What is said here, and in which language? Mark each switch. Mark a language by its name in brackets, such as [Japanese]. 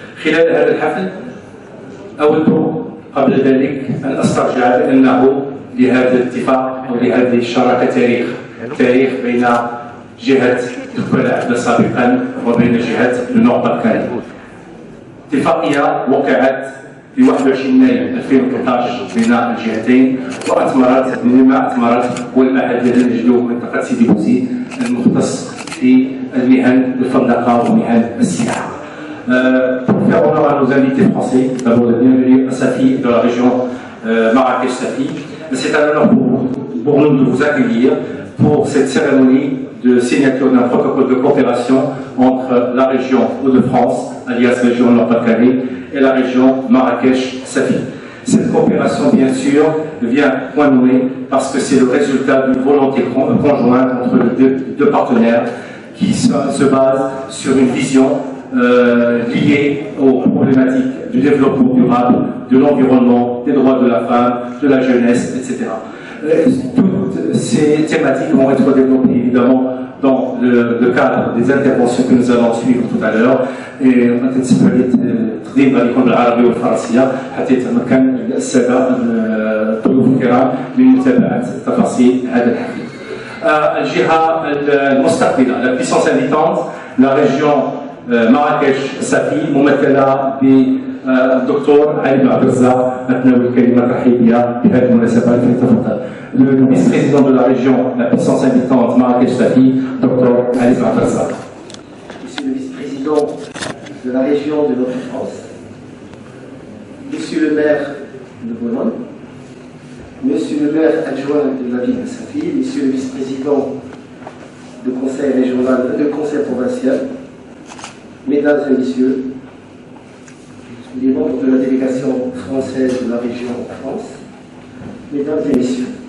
[Arabic] خلال هذا الحفل أود قبل ذلك أن أسترجع بأنه لهذا الاتفاق أو لهذه الشراكة تاريخ بين جهة تكفل عبد سابقا وبين جهة النور بالكاري. اتفاقية وقعت في 21 مايو 2013 بين الجهتين، وأثمرت مما أثمرت هو المعهد الذي نجده منطقة سيدي بوزيد المختص في المهن الفندقة ومهن السياحة. [French] Pour faire honneur à nos invités français, d'abord la bienvenue à Safi de la région Marrakech-Safi. C'est un honneur pour nous de vous accueillir pour cette cérémonie de signature d'un protocole de coopération entre la région Hauts-de-France, alias région Nord-Pas-de-Calais, et la région Marrakech-Safi. Cette coopération, bien sûr, vient point nommé parce que c'est le résultat d'une volonté conjointe entre les deux partenaires qui se base sur une vision liée aux problématiques du développement durable, de l'environnement, des droits de la femme, de la jeunesse, etc. Toutes ces thématiques vont être développées évidemment dans le cadre des interventions que nous allons suivre tout à l'heure. [Arabic] Et غنتنسبوا على التقديم غادي يكون بالعربية والفرنسية حتى يتمكن السادة الضيوف الكرام من متابعة تفاصيل هذا الحفل. الجهة المستقبلة [French] la puissance invitante, la région Marrakech-Safi [Arabic] ممثلة بالدكتور علي بن عبد الرزاق. أتناول الكلمة الترحيبية بهذه المناسبة فليتفضل. [French] Le vice-président de la région, la puissance invitante Marrakech-Safi, docteur Ali Bn Abd Razak. Monsieur le vice-président de la région de notre France, Monsieur le maire de Bologne, Monsieur le maire adjoint de la ville de Safi, Monsieur le vice-président du conseil régional, du conseil provincial, Mesdames et Messieurs, les membres de la délégation française de la région en France, Mesdames et Messieurs,